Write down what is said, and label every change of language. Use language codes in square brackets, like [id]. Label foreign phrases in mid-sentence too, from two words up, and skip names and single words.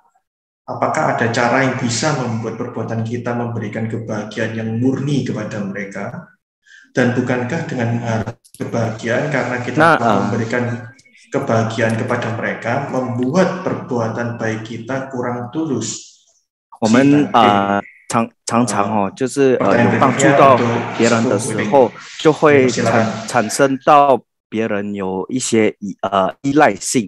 [id] Apakah ada cara yang bisa membuat perbuatan kita memberikan kebahagiaan yang murni kepada mereka? Dan bukankah dengan mengharap kebahagiaan karena kita memberikan kebahagiaan kepada mereka membuat perbuatan baik kita kurang tulus? [zh] 我们常常就是有帮助到别人的时候，就会产生到别人有一些依赖性。